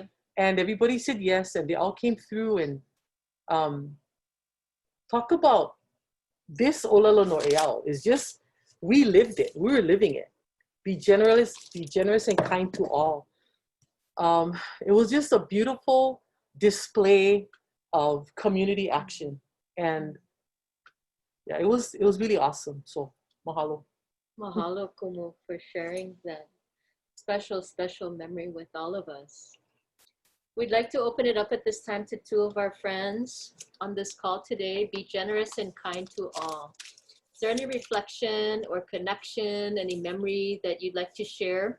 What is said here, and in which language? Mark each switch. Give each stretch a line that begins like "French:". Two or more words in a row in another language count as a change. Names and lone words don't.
English: And everybody said yes, and they all came through. And talk about this
Hawaiian: Olelo no Eao
English: is just, we lived it. We were living it. Be generous and kind to all. It was just a beautiful display of community action. And yeah, it was really awesome. So mahalo.
Hawaiian: Mahalo kumu
English: for sharing that special memory with all of us. We'd like to open it up at this time to 2 of our friends on this call today. Be generous and kind to all. Is there any reflection or connection, any memory that you'd like to share?